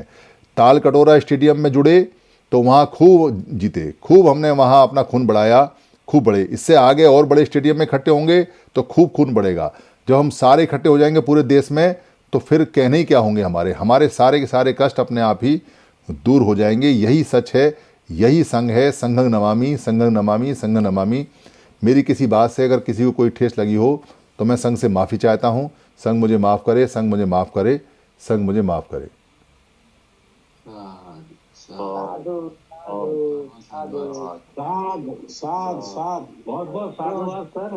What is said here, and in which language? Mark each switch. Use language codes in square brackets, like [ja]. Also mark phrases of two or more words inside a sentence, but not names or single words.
[hi] ताल कटोरा स्टेडियम में जुड़े तो वहाँ खूब जीते, खूब हमने वहाँ अपना खून बढ़ाया, खूब बढ़े। इससे आगे और बड़े स्टेडियम में इकट्ठे होंगे तो खूब खून बढ़ेगा। जब हम सारे इकट्ठे हो जाएंगे पूरे देश में तो फिर कहने ही क्या होंगे, हमारे सारे के सारे कष्ट अपने आप ही दूर हो जाएंगे। यही सच है, यही संघ है। [sa] संघं नमामि, संघं नमामि, संघं नमामि। [hi] मेरी किसी बात से अगर किसी को कोई ठेस लगी हो तो मैं संघ से माफ़ी चाहता हूँ। संघ मुझे माफ़ करे, संघ मुझे माफ़ करे, संघ मुझे माफ़ करे। साधु साधु साध साध साध बहुत बहुत साधुवाद सर।